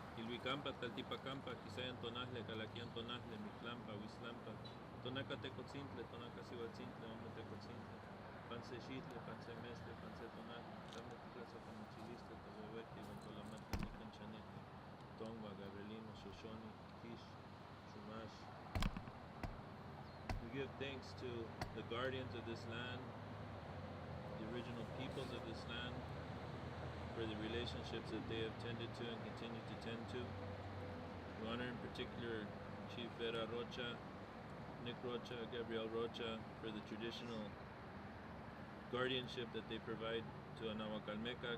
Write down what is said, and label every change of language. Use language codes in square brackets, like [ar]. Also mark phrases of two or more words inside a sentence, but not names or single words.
[nah] Ilhuicampa, Taltipacampa, Quisayan Tonajle, Calaquian Tonajle, Miclampa, Huizlampa, Tonaca Tecotzintle, Tonaca Cihuatzintle, Ome Tecotzintle, Panse Xitle, Panse Mestle, Panse Tonajle, Tame Tlazo, Camichiliste, Tohuehuete, Bantolamate, Nicanchanete, Tongua, Gabrielino, Shoshoni, Kish, Shumash. [en] We give thanks to the guardians of this land, the original peoples of this land, for the relationships that they have tended to and continue to tend to. We honor in particular Chief Vera Rocha, Nick Rocha, Gabriel Rocha, for the traditional guardianship that they provide to Anawakalmekak.